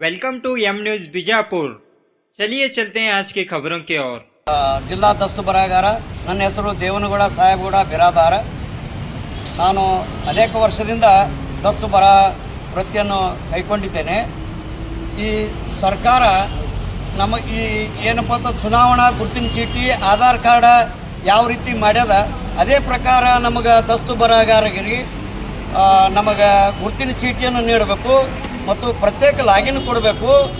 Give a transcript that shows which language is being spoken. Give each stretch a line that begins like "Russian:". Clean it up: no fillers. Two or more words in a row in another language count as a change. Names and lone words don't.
English: welcome to
Hindi: एम न्यूज़ बीजापुर। चलिए चलते हैं आज की खबरों की ओर।
Kannada: ಜಿಲ್ಲಾ ದಸ್ತು ಬರಹಗಾರ ನನ್ನ ಹೆಸರು ದೇವನಗೌಡ ಸಾಹೇಬಗೌಡ ಬಿರಾದಾರ. ನಾನು ಅನೇಕ ವರ್ಷದಿಂದ ದಸ್ತು ಬರಹ ವೃತ್ತಿಯನ್ನು ಕೈಗೊಂಡಿದ್ದೇನೆ. ಈ ಸರ್ಕಾರ ನಮಗೆ ಏನಪ್ಪ ಅಂತ ಚುನಾವಣಾ ಗುರುತಿನ ಚೀಟಿ ಆಧಾರ್ ಕಾರ್ಡ ಯಾವ ರೀತಿ ಮಾಡ್ಯದ ಅದೇ ಪ್ರಕಾರ ನಮಗೆ ದಸ್ತು ಬರಹಗಾರರಿಗೆ ನಮಗೆ ಗುರುತಿನ ಚೀಟಿಯನ್ನು ನೀಡಬೇಕು ಮತ್ತು ಪ್ರತ್ಯೇಕ ಲಾಗಿನ್ ಕೊಡಬೇಕು.